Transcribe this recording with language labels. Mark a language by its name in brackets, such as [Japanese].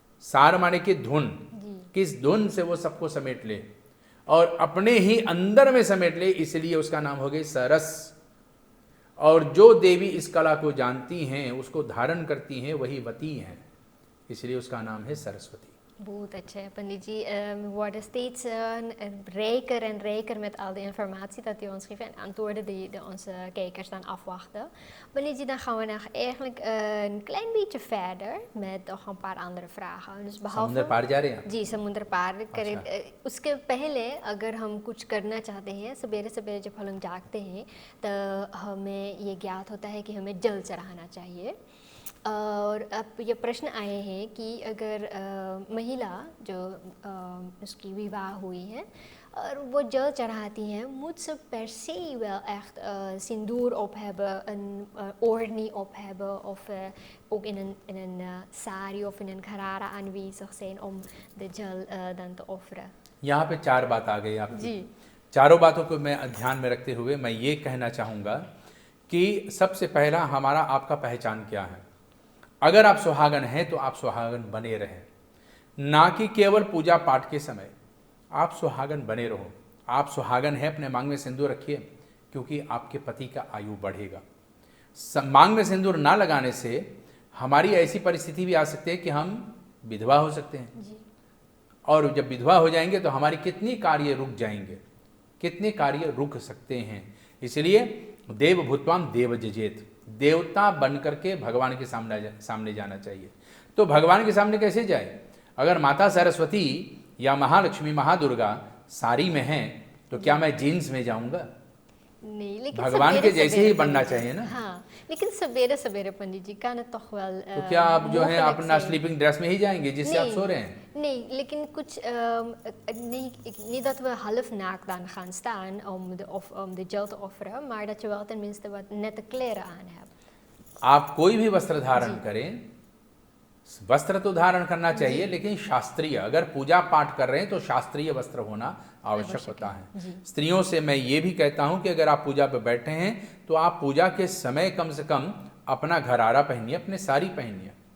[Hindi] सार माने कि धुन, किस धुन से वो सबको समेट ले और अपने ही अंदर में समेट ले, इसलिए उसका नाम हो गया सरस। और जो देवी इस कला को जानती हैं, उसको धारण करती हैं, वही वती हैं, इसलिए उसका नाम है सरस्वती। बहुत अच्छा है Panditji. [Dutch] We worden steeds rijker en rijker met al de informatie dat u ons geeft en antwoorden die onze kijkers dan afwachten. Panditji, dan gaan we nog eigenlijk een klein beetje verder met nog een paar andere vragen. Dus behalve [Hindi] समुद्र पार जा रहे हैं? जी, समुद्र पार करें। उसके पहले अगर हम कुछ करना चाहते हैं, सवेरे सवेरे जब हम लोग जागते हैं तो हमें ये ज्ञात होता है कि हमें जल चढ़ाना चाहिए। और अब ये प्रश्न आए हैं कि अगर महिला जो उसकी विवाह हुई है और वो जल चढ़ाती हैं, [Dutch] moet ze per se wel echt sindoor op hebben, een oornie op hebben of ook in een sari of in een gharara aanwezig zijn om de jal dan te offeren? [Hindi] यहाँ पे 4 बात आ गई आपकी। जी। चारों बातों को मैं ध्यान में रखते हुए मैं ये कहना चाहूँगा कि सबसे पहला हमारा आपका पहचान क्या है। अगर आप सुहागन हैं तो आप सुहागन बने रहें, ना कि केवल पूजा पाठ के समय। आप सुहागन बने रहो। आप सुहागन हैं, अपने मांग में सिंदूर रखिए, क्योंकि आपके पति का आयु बढ़ेगा। मांग में सिंदूर ना लगाने से हमारी ऐसी परिस्थिति भी आ सकती है कि हम विधवा हो सकते हैं जी। और जब विधवा हो जाएंगे तो हमारी कितनी कार्य रुक जाएंगे, कितने कार्य रुक सकते हैं। इसलिए देव भूतवान देव जजेत, देवता बन करके भगवान के सामने जाना चाहिए। तो भगवान के सामने कैसे जाए? अगर माता सरस्वती या महालक्ष्मी महादुर्गा साड़ी में हैं तो क्या मैं जीन्स में जाऊंगा? नहीं, लेकिन भगवान के जैसे ही बनना चाहिए ना। हाँ, लेकिन सवेरे सवेरे पंडित जी का ना तो तो क्या आप जो है अपना स्लीपिंग ड्रेस में ही जाएंगे जिससे आप सो रहे हैं? [Dutch] Nee, [Hindi] लेकिन कुछ [Dutch] niet dat we half naakt dan gaan staan om de gel te offeren, maar dat je wel tenminste wat nette kleren aan hebt. [Hindi] आप कोई भी वस्त्र धारण करें, वस्त्र तो धारण करना चाहिए, लेकिन शास्त्रीय, अगर पूजा पाठ कर रहे हैं तो शास्त्रीय वस्त्र होना आवश्यक होता है। स्त्रियों से मैं ये भी कहता हूं कि अगर आप पूजा पर बैठे हैं तो आप पूजा के समय कम से कम अपना घरारा पहनिए, अपने साड़ी पहनिए।